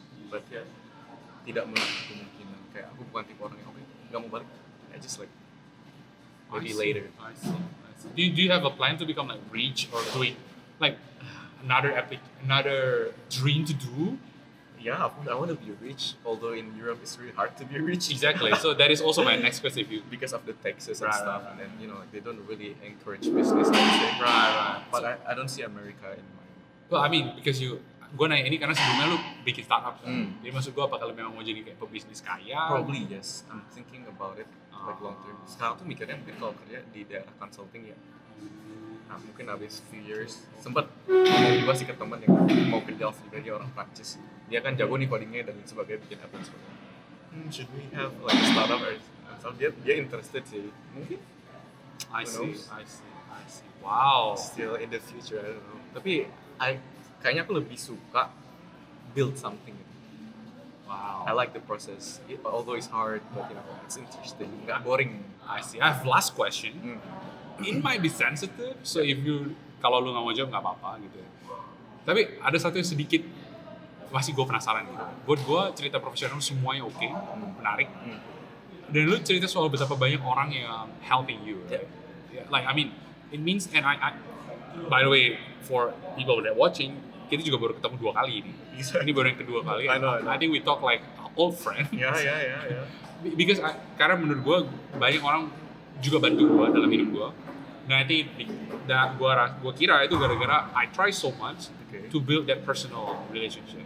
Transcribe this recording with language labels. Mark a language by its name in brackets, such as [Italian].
[Indonesian] But ya tidak menutup kemungkinan kayak aku bukan tipe orang yang nggak mau balik. [English] I just like maybe I see, later. I see. Do you have a plan to become like rich or do it like another dream to do? Yeah, I want to be rich. Although in Europe it's really hard to be rich. Exactly. So that is also my next question. If you Because of the taxes and Right, stuff, right. and like, they don't really encourage business. I would say. right. But I don't see America in my. Well, I mean because [Indonesian] gue nanya ini karena sebelumnya lu bikin startup kan? Hmm. Jadi maksud gue apakah lu memang mau jadi kayak pebisnis kaya? [English] Probably yes. I'm thinking about it like long term. [Indonesian] Sekarang tuh mikirnya mungkin kalau kerja di daerah consulting ya. Nah, mungkin habis few years sempat ngomong juga sih ke teman yang mau ke Delft juga, dia orang Prancis. Dia kan jago nih codingnya dan sebagainya, bikin app dan sebagainya. [English] Should we have like a startup or something? [Indonesian] Dia interested sih. Mungkin. [English] I Who see. knows? Wow. Still in the future, I don't know. [Indonesian] Tapi kayaknya aku lebih suka build something. [English] Wow. I like the process, although it's hard, but it's interesting. [Indonesian] Nggak boring. [English] I see. I have last question. Hmm. It might be sensitive, so if you [Indonesian] kalau lu nggak mau jawab nggak apa-apa gitu. Tapi ada satu yang sedikit masih gue penasaran gitu. Buat gue cerita profesional semuanya oke, menarik. Dan lu cerita soal betapa banyak orang yang [English] helping you. Right? Yeah, like I mean, it means and I by the way for people that watching, [Indonesian] kita juga baru ketemu 2 kali ini. Ini baru yang kedua kali. [English] I know. I think we talk like old friend. Yeah. [Indonesian] Because karena menurut gue banyak orang juga bantu gue dalam hidup gue. Nah itu gue kira itu gara-gara [English] I try so much to build that personal relationship.